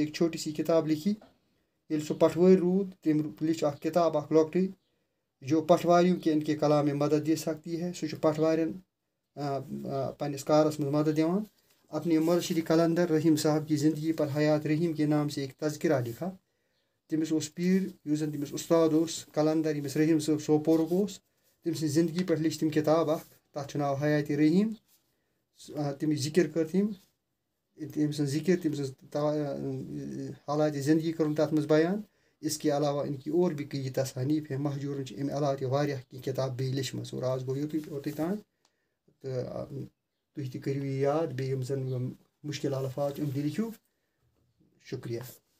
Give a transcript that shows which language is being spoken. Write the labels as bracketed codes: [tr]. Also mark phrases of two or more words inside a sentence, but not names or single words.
[ur] ایک چھوٹی سی کتاب لکھی [ks] ییٚلہِ سُہ پٹوٲرۍ روٗد تٔمۍ لیٖچھ اکھ کِتاب اکھ لۄکٹٕے [ur] جو پٹواریوں کے ان کے کلام میں مدد دے سکتی ہے [ks] سُہ چھُ پٹوارٮ۪ن پننِس کارس منٛز مدد [ur] دِوان اپنے مرشد قلندر رحیٖم صاحب کی زندگی پر حیات رحیٖم کے نام سے ایک تذکرہ لکھا [ks] تٔمِس اوس پیٖر یُس زن تٔمِس اُستاد اوس قلندر ییٚمِس رحیٖم صٲب سوپورُک اوس تٔمۍ سٕنٛزِ زندگی پٮ۪ٹھ لیٖچھ تٔمۍ کِتاب اکھ تتھ چھُ ناو حیاتِ رحیٖم تٔمِچ ذِکر کٔر تٔمۍ تٔمۍ سٕنٛز ذِکر تٔمۍ سٕنٛز حالاتِ زندگی کٔرٕن تتھ منٛز بیان [ur] اس کے علاوہ ان کی اور بھی کئی تصانیف ہیں [ks] مہجوٗرن چھِ امہِ علاوٕ تہِ واریاہ کینٛہہ کِتاب بیٚیہِ لیچھمٕژ اور آز گوٚو یوٚتُے تام تہٕ تُہۍ تہِ کٔرِو یہِ یاد بیٚیہِ یِم زن مُشکِل الفاظ چھِ یِم تہِ لیکھِو شُکریہ